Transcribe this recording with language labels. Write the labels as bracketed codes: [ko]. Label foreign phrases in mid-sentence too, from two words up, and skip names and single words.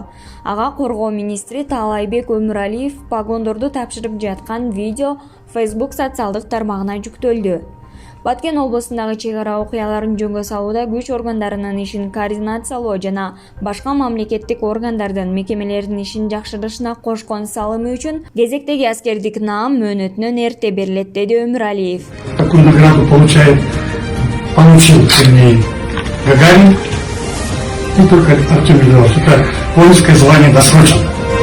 [ky] Ага коргоо министри Таалайбек Өмүралиев погондорду тапшырып жаткан видео Facebook социалдык тармагына жүктөлдү. Баткен облусундагы чек ара окуяларын жөнгө салууда күч органдарынын ишин координациялоо жана башка мамлекеттик органдардын мекемелердин ишин жакшыртышына кошкон салымы үчүн кезектеги аскердик наам мөөнөтүнөн эрте берилет, деди Өмүралиев. [ru] Такую награду получил, вернее, Гагарин, не только Артем Миллионов, это воинское звание досрочно.